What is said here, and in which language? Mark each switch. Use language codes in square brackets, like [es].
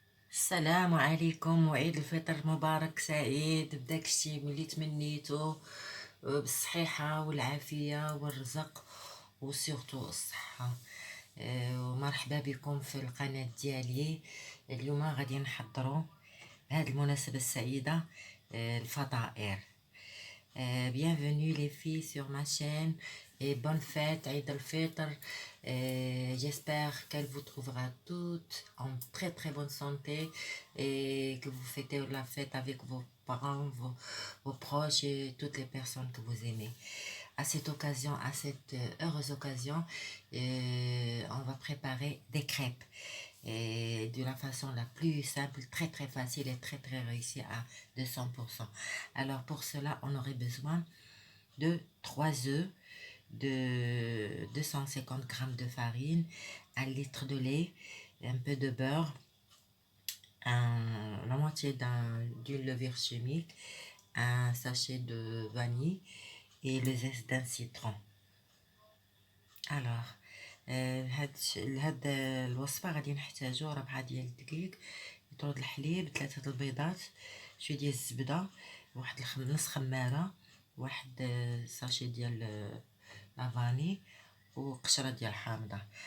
[ar] السلام عليكم وعيد الفطر مبارك سعيد بداك الشيء اللي تمنيتو بالصحيحة والعافية والرزق وسيرتو الصحة. ومرحبا بكم في القناة ديالي. اليوم غادي نحضروا بهذه المناسبة السعيدة الفطائر. [fr] Bienvenue les filles sur ma chaîne et bonne fête Eid al-Fitr. J'espère qu'elle vous trouvera toutes en très bonne santé et que vous fêtez la fête avec vos parents, vos proches et toutes les personnes que vous aimez. À cette occasion, à cette heureuse occasion, on va préparer des crêpes. Et de la façon la plus simple, très facile et très réussie à 200%. Alors pour cela, on aurait besoin de 3 œufs, de 250 g de farine, 1 litre de lait, un peu de beurre, la moitié d'une levure chimique, un sachet de vanille et le zeste d'un citron. [ar] Alors لهاد الوصفه غادي نحتاجو 4 ديال الدقيق، لتر د الحليب، 3 د البيضات، شويه ديال الزبده، واحد نص خماره، واحد ساشي ديال لافاني وقشره ديال حامضه.